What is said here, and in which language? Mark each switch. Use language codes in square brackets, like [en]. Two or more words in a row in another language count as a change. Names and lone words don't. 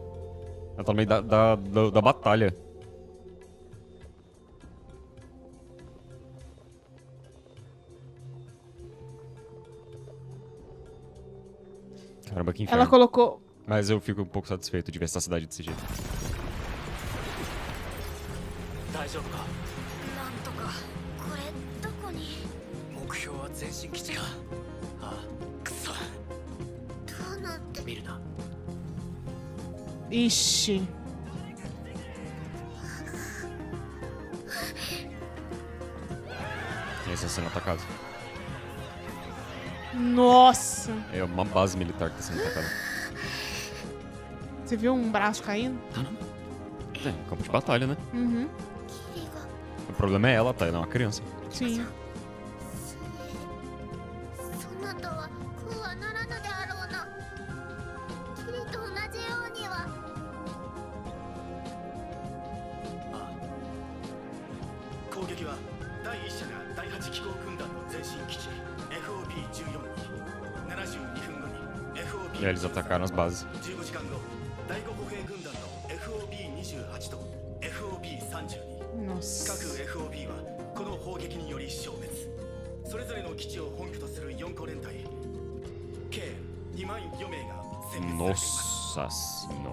[pt] Ela tá no meio da batalha. Caramba, que inferno. Ela colocou. Mas eu fico um pouco satisfeito de ver essa cidade desse jeito. [ja] 大丈夫かなんとかこれどこに目標は前進基地かああくそどうなって見るな [pt] Ixi. E essa cena atacada. Nossa. É uma base militar que tá sendo atacada. Você viu um braço caindo? É, um campo de batalha, né? Uhum. [ja] キリが [pt] O problema é ela, tá? Ela é uma criança. Sim. [ja] そなたはこうはならぬであろうなキリと同じようにはああ攻撃は第一社が第8機構軍団の前進基地 FOB14 に72分後に FOB [pt] E aí eles atacaram as bases. [ja] 15 時間後第5歩兵軍団の FOB28 と FOB32 [pt] Nossa. [ja] 各 FOB はこの砲撃により消滅それぞれの基地を本拠とする4個連隊計2万4名が殲滅されています [pt] Nossa senhora.